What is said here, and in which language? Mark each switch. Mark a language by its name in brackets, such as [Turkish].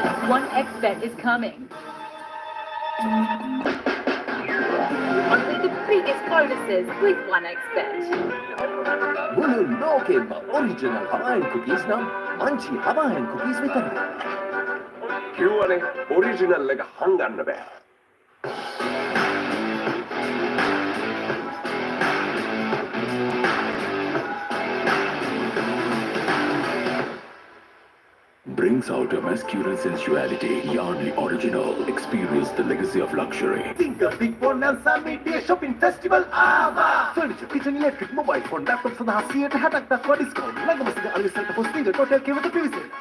[English] 1x bet is coming. Only the biggest bonuses with 1x bet. [Sinhala] මුළු ලෝකෙම original හවායන් cookies නම් Munchee හවායන් cookies විතරයි. කිව්වනේ ඔරිජිනල් එක හංගන්න බෑ. [English] Brings out a masculine sensuality. Yardley Original. Experience the legacy of luxury. Think a big bonanza media shopping festival AVA! Furniture, kitchen, electric, mobile phone, laptop [Sinhala] සඳහා 60% දක්වා discount. ළඟම සිට අලුත් පොස්ටිංග total කෙවත පිවිසෙන.